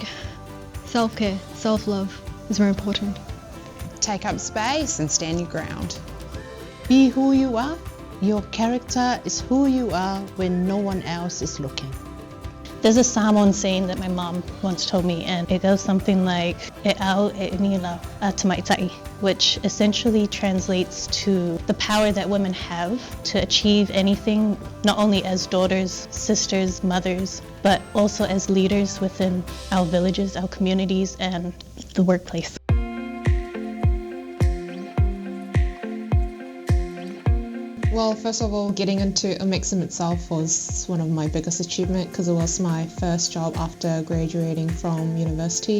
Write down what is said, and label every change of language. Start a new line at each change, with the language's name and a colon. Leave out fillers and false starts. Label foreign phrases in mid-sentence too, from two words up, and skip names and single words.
English: Self-care, self-love is very important. Take up space and stand your ground. Be who you are. Your character is who you are when no one else is looking. There's a Samoan saying that my mom once told me, and it goes something like
Samoan: "E au e inila te maitai,"
English: which essentially translates to the power that women have to achieve anything, not only as daughters, sisters, mothers, but also as leaders within our villages, our communities, and the workplace. Well, first of all, getting into Omexom itself was one of my biggest achievements because it was my first job after graduating from university.